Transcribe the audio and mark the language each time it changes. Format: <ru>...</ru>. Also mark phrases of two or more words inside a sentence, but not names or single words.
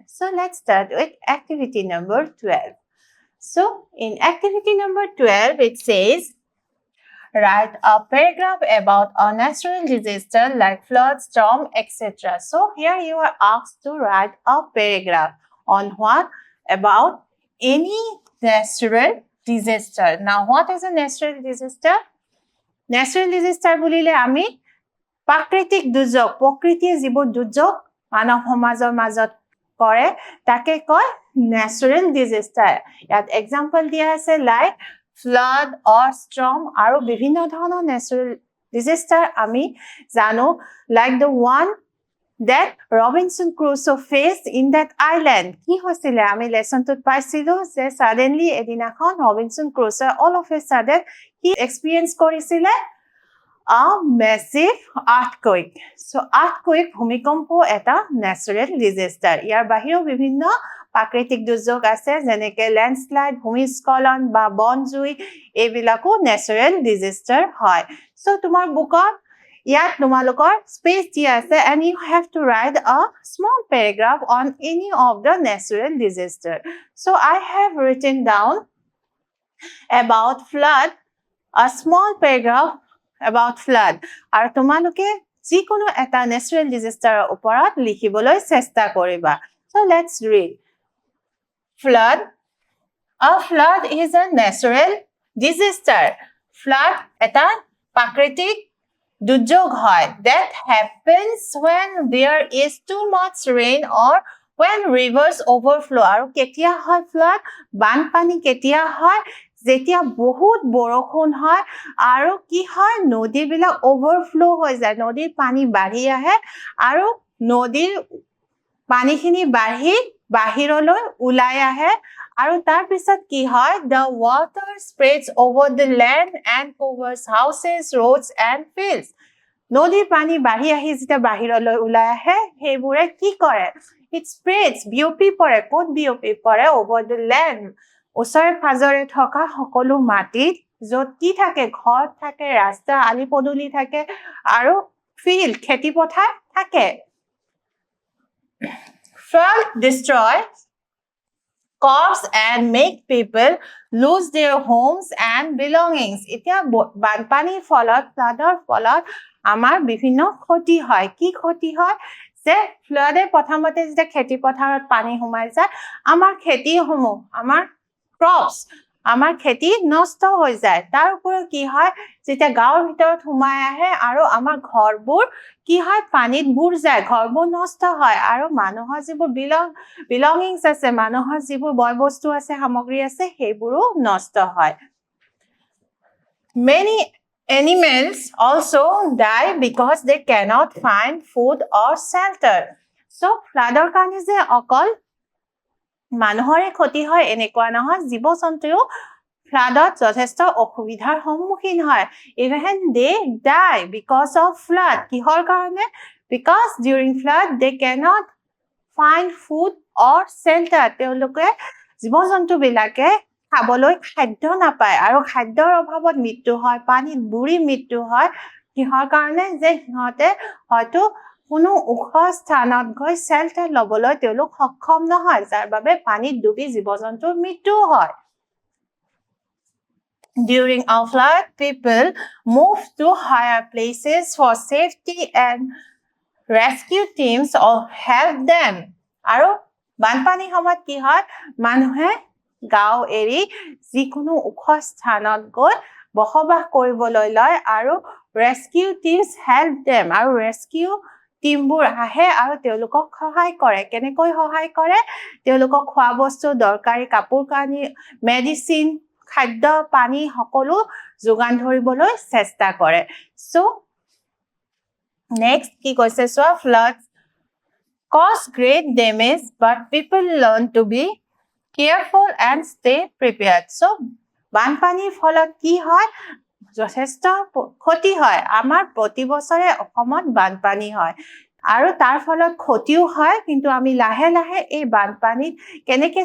<en>So let's start with activity number 12. So in activity number 12, it says, write a paragraph about a natural disaster like flood, storm, etc. So here you are asked to write a paragraph on what? About any natural disaster. Now what is a natural disaster? Natural disaster</en> <as>বুলিলে আমি প্ৰাকৃতিক দুৰ্যোগ, প্ৰকৃতিয়ে যিবোৰ দুৰ্যোগ মানৱ সমাজৰ মাজত কৰে তাকে কয়</as> <en>natural disaster.</en> <as>ইয়াত এক্সাম্পল দিয়া আছে লাইক</as> <en>flood or storm</en> <as>আৰু বিভিন্ন ধৰণৰ</as> <en>natural disaster</en> <as>আমি জানো,</as> <en>like the one that Robinson Crusoe faced in that island.</en> <as>কি হৈছিলে আমি লেসনটোত পাইছিলো যে suddenly এদিনাখন Robinson Crusoe</as> <en>all of a sudden he experience</en> <as>কৰিছিলে</as> <en>a massive earthquake. So earthquake</en> <as>ভূমিকম্প এটা</as> <en>natural disaster.</en> <as>ইয়াৰ বাহিৰেও বিভিন্ন প্ৰাকৃতিক দুৰ্যোগ আছে যেনেকে ল্যান্ডস্লাইড, ভূমিস্খলন বা বনজুই, এইবিলাকো</as> <en>natural disaster</en> <as>হয়. So তোমাৰ বুকত ইয়াত তোমালোকৰ স্পেচ দিয়া আছে</as> <en>and you have to write a small paragraph on any of the natural disaster. So I have written down about flood, a small paragraph about flood.</en> <as>আৰু তোমালোকে যিকোনো এটা</as> <en>natural disaster</en> <as>ওপৰত লিখিবলৈ চেষ্টা কৰিবা.</as> <en>So let's read. Flood. A flood is a natural disaster. Flood</en> <as>এটা প্ৰাকৃতিক দুৰ্যোগ হয়</as> <en>that happens when there is too much rain or when rivers overflow.</en> <as>আৰু কেতিয়া হয় flood? বানপানী কেতিয়া হয়? যেতিয়া বহুত বৰষুণ হয় আৰু কি হয় নদীবিলাক overflow হৈ যায়, নদীৰ পানী বাঢ়ি আহে আৰু নদীৰ পানীখিনি বাঢ়ি বাহিৰলৈ ওলাই আহে আৰু তাৰ পিছত কি হয়</as> <en>the water spreads over the land and covers houses, roads and fields.</en> <as>নদীৰ পানী বাঢ়ি আহি যেতিয়া বাহিৰলৈ ওলাই আহে সেইবোৰে কি কৰে?</as> <en>It spreads,</en> <as>বিয়পি পৰে, ক'ত বিয়পি পৰে?</as> <en>over the land,</en> <as>ওচৰে পাজৰে থকা সকলো মাটিত য'ত কি থাকে? ঘৰ থাকে, ৰাস্তা, আলি পদূলি থাকে আৰু ফিল্ড, খেতি পথাৰ থাকে.</as> <en>Flood destroys crops and make people lose their homes and belongings.</en> <as>এতিয়া বানপানীৰ ফলত, ফ্লাডৰ ফলত আমাৰ বিভিন্ন ক্ষতি হয়. কি ক্ষতি হয়? যে ফ্লাডে প্ৰথমতে যেতিয়া খেতি পথাৰত পানী সোমাই যায় আমাৰ খেতিসমূহ, আমাৰ ক্ৰপছ, আমাৰ খেতি নষ্ট হৈ যায়. তাৰ উপৰিও কি হয় যেতিয়া গাঁৱৰ ভিতৰত সোমাই আহে আৰু আমাৰ ঘৰবোৰ কি হয় পানীত বুৰ যায়, ঘৰবোৰ নষ্ট হয় আৰু মানুহৰ যিবোৰ belongings আছে, মানুহৰ যিবোৰ বয় বস্তু আছে, সামগ্ৰী আছে সেইবোৰো নষ্ট হয়.</as> <en>Many animals also die because they cannot find food or shelter.</en> <as>So floodৰ কাৰণে যে অকল মানুহৰে ক্ষতি হয় এনেকুৱা নহয়, জীৱ-জন্তুও ফ্লাডত যথেষ্ট অসুবিধাৰ সন্মুখীন হয়.</as> <en>Even they die because of flood.</en> <as>কিহৰ কাৰণে?</as> <en>Because during flood they cannot find food or shelter.</en> <as>তেওঁলোকে জীৱ-জন্তুবিলাকে খাবলৈ খাদ্য নাপায় আৰু খাদ্যৰ অভাৱত মৃত্যু হয়, পানীত বুৰি মৃত্যু হয়. কিহৰ কাৰণে? যে সিহঁতে হয়তো কোনো ওখ স্থানত গৈ shelter ল'বলৈ তেওঁলোক সক্ষম নহয়, যাৰ বাবে পানীত ডুবি জীৱ-জন্তুৰ মৃত্যু হয়.</as> <en>During a flood, people move to higher places for safety and rescue teams help them.</en> <as>আৰু বানপানীৰ সময়ত কি হয়? মানুহে গাঁও এৰি যিকোনো ওখ স্থানত গৈ বসবাস কৰিবলৈ লয় আৰু</as> <en>rescue teams help them.</en> <as>আৰু rescue টিমবোৰ আহে আৰু তেওঁলোকক সহায় কৰে. কেনেকৈ সহায় কৰে? তেওঁলোকক খোৱা বস্তু, দৰকাৰী কাপোৰ কানি, মেডিচিন, খাদ্য, পানী সকলো যোগান ধৰিবলৈ চেষ্টা কৰে.</as> <en>So next</en> <as>কি কৈছে চোৱা,</as> <en>floods cause great damage but people learn to be careful and stay prepared.</en> <as>So বানপানীৰ ফলত কি হয়? যথেষ্ট ক্ষতি হয় আমাৰ প্ৰতি বছৰে অসমত বানপানী হয় আৰু তাৰ ফলত ক্ষতিও হয় কিন্তু আমি লাহে লাহে এই বানপানীত কেনেকৈ</as>